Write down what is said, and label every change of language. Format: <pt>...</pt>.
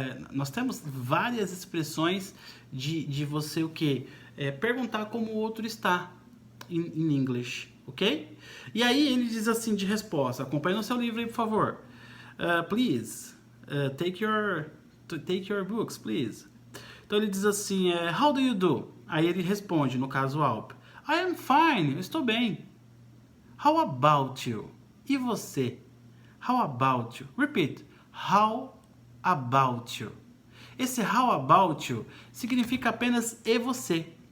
<pt>Nós temos várias expressões de você o quê? Perguntar como o outro está em English, ok? E aí ele diz assim de resposta, acompanhe no seu livro aí, por favor.</pt> <en>Please, take your books, please.</en> <pt>Então ele diz assim,</pt> <en>how do you do?</en> <pt>Aí ele responde, no caso o Alp,</pt> <en>I am fine,</en> <pt>eu estou bem.</pt> <en>How about you?</en> <pt>E você?</pt> <en>How about you? Repeat, how about you.</en> <pt>Esse</pt> <en>how about you</en> <pt>significa apenas e você.</pt>